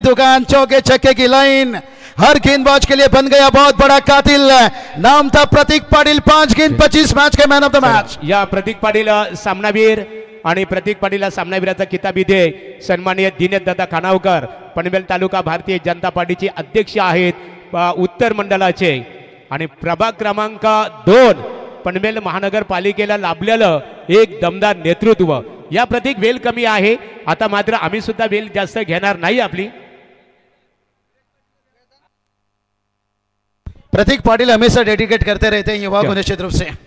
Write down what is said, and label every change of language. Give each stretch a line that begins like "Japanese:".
Hindi: दुकान, चौके छक्के की लाइन, हर गेंदबाज के लिए बन गया बहुत बड़ा कातिल। नाम था प्रतीक पाटील, 5 गेंद 25 मैच के मैन ऑफ द मैच।
Marathi: या प्रतीक पाटील सामनावीर आणि प्रतीक पाटीलला सामनावीराचा किताबी दे सन्माननीय दिनेश दादा खानावकर, पनवेल तालुका भारतीय जनता पार्टीचे अध्यक्ष आहेत उत्तर मंडळाचे आणि प्रभाग क्रमांक 2 पनवेल महानगरपालिकेला लाभलेलं एक दमदार नेतृत्व। या प्रतीक वेल कमी आहे आता, मात्र आम्ही सुद्धा वेल जास्त घेणार नाही आपली।
Hindi: प्रतीक पाटिल हमेशा डेडिकेट करते रहते हैं युवा को निश्चित रूप से।